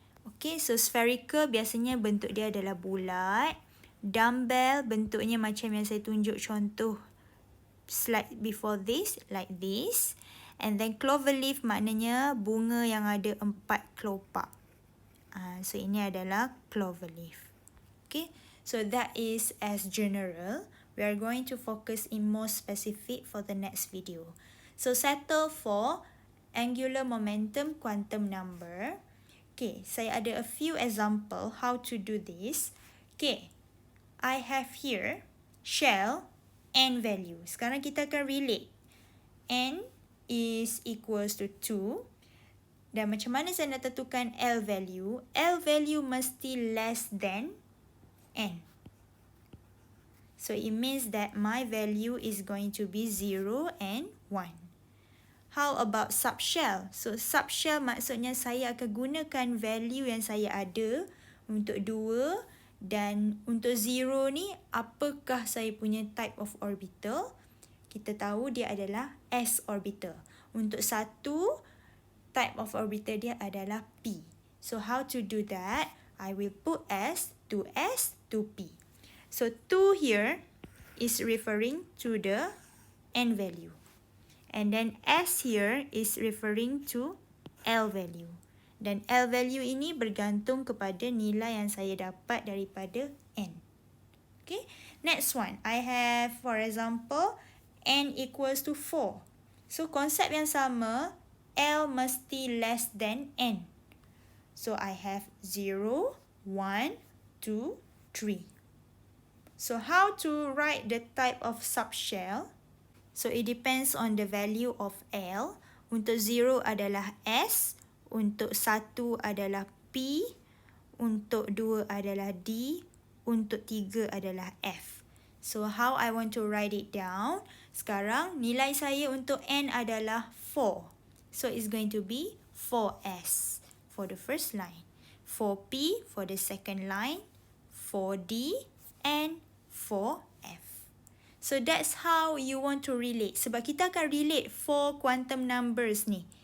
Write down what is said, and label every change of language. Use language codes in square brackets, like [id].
[ms] Okay, so spherical biasanya bentuk dia adalah bulat. Dumbbell bentuknya macam yang saya tunjuk contoh [en] slide before this, like this. And then [ms] clover leaf maknanya bunga yang ada 4 kelopak. So ini adalah clover leaf. [en] Okay, so that is as general. We are going to focus in more specific for the next video. So settle for angular momentum quantum number. [ms] Okay, saya ada [en] a few example how to do this. Okay, I have here shell n value. [ms] Sekarang kita akan relate. [en] N is equals to 2. [ms] Dan macam mana saya nak tentukan L value? L value mesti [en] less than N. So it means that my value is going to be 0 and 1. How about subshell? [ms] So subshell maksudnya saya akan gunakan value yang saya ada untuk 2 dan untuk 0 ni apakah saya punya [en] type of orbital? [ms] Kita tahu dia adalah S orbital. Untuk 1, [en] type of orbital [ms] dia adalah P. [en] So how to do that? I will put S, 2S, 2P. So 2 here is referring to the N value. And then S here is referring to L value. [ms] Dan L value ini bergantung kepada nilai yang saya dapat daripada N. [en] Okay, next one. I have, for example, N equals to 4. [ms] So konsep yang sama, L mesti less than N. [en] So I have 0, 1, 2, 3. So how to write the type of subshell? So it depends on the value of L. [ms] Untuk 0 adalah S, untuk 1 adalah P, untuk 2 adalah D, untuk 3 adalah F. [en] So how I want to write it down? [ms] Sekarang nilai saya untuk N adalah 4. [en] So it's going to be 4S for the first line, 4P for the second line, 4D and 4F. So that's how you want to relate. [ms] Sebab kita akan relate 4 quantum numbers ni.